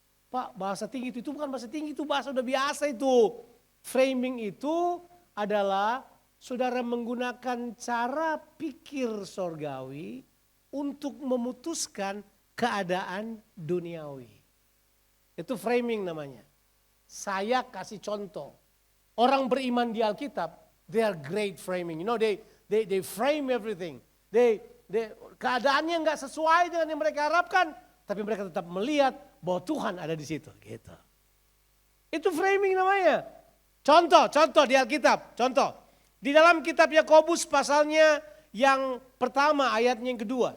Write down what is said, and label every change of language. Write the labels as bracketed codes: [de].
[id] Pak, bahasa tinggi itu bukan bahasa tinggi, itu bahasa udah biasa itu. Framing itu adalah saudara menggunakan cara pikir sorgawi untuk memutuskan keadaan duniawi. Itu framing namanya. Saya kasih contoh. Orang beriman di Alkitab, [en] they are great framing. You know, they frame everything. [id] Keadaannya nggak sesuai dengan yang mereka harapkan, tapi mereka tetap melihat bahwa Tuhan ada di situ. Gitu. Itu framing namanya. Contoh di Alkitab. Contoh. Di dalam kitab Yakobus pasalnya yang pertama ayatnya yang kedua.